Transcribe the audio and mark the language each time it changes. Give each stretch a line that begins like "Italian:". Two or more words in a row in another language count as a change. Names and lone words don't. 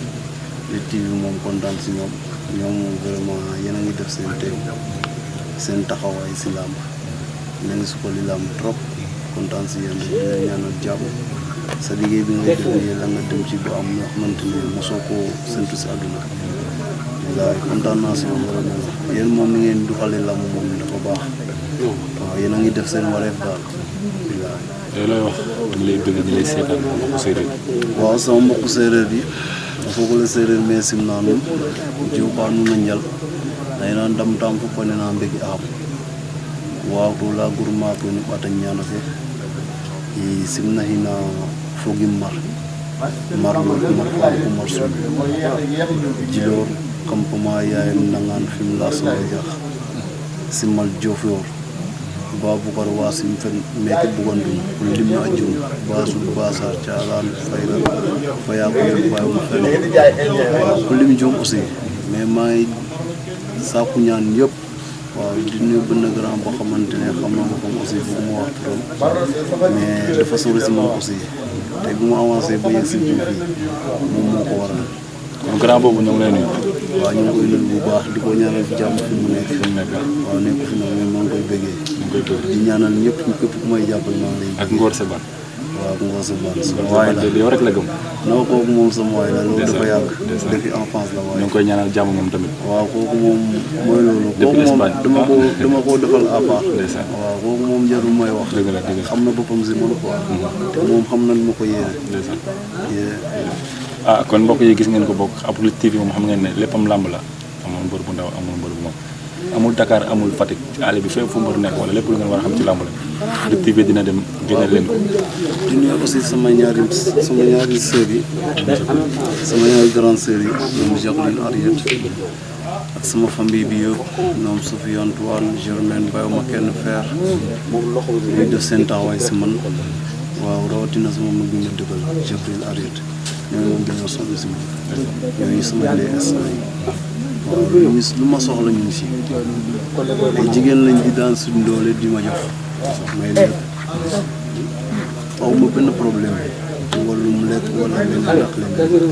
Wolof: Lutte TV moom kontaan si ñoom moom vraiment yéen a ngi def seen teew seen taxawaay si làmb na ngi sukkali làmb trop kontaan si yéen di leen ñaanal jàmm sa liggéey bi ngay def nii la nga dem ci ba am loo xamante ne mosoo koo séntu si àdduna waaye kontaan naa si moom vraiment yéen moom ni ngeen doxalee làmb moom dafa baax waaw yéen a ngi def seen wareef daal. looy wax ñu lay bëgg ñu lay seetaan mbokku séeréer. waaw sama mbokku séeréer yi
Serer: fogole séeréer me simna nuun juupa nuun a njal layna ndamtam fop a nena mbegi axam waaw to la groupement to ni ɓata ñaana fe i simna xina fogim mar lool mar faam ko mar sun Djilor campement Yayem Ndangaan Fimela Sogadiakh simal Diofior Baboucar Wassim fen meke Bougandoum lim no a jum Bassoul Bassar Thialane Fayral Fayakoul Bayum fen ku lim jum
French: aussi mais
Wolof: maa ngi sàkku ñaan yëpp waaw di nuyu benn grand boo xamante ne xam na ma
French: comme aussi
Wolof: fu mu wax turam mais dafa sori si moom aussi te bu mu avancé ba yegg si fii moom moo ko waral. kon grand boobu ñoo ngi lay nuyu. waaw ñu ngi koy nuyu bu baax di ko ñaanal jàmm fi mu nekk. waaw nekk fi nag mais maa ngi koy bëggee. di ñaanal ñëpp képp ku may jàppale maa ngi lay. ak Ngor Seban. waaw Ngor Seban sama waay la yow rek la gëm. non kooku moom sama waay la loolu dafa yàgg.
French: depuis enfance
Wolof: la waaye. ñu ngi koy ñaanal jàmm moom tamit. waaw kooku moom mooy loolu. depuis Espagne dama koo defal
French: à part.
Wolof: ndeysaan waaw kooku moom jarul may wax. dëgg la xam na boppam si man quoi. te moom xam nañ ma ko yéene. ndeysaan. ah kon mbokk yi gis ngeen ko bokk Après TV moom xam ngeen ne léppam làmb la amul mbër bu ndaw amul mbër bu mag amul Dakar amul Fatick ci àll bi fépp fu mbër nekk wala lépp lu ngeen war a xam ci làmb la Après TV dina dem génneel leen ko. di nuyu aussi sama ñaari sœurs yi sama ñaari
French: grande sœurs
Wolof: yi ñoom Jacqueline Ariette ak sama famille bi yëpp ñoom Sophie Antoine Germaine bàyyiwuma kenn fer ñuy def seen taxawaay si man waaw rawatina sama mag bi ma dëkkal Jacqueline Ariette ñooñu moom dañoo sonn si man ñooñu sama
French: les instant
Wolof: yi waaw lu ma soxla ñu ngi si ay jigéen lañ di daan suñ doole di ma jox may lépp aw ma benn problème wala mu lekk wala leen ñàkk leen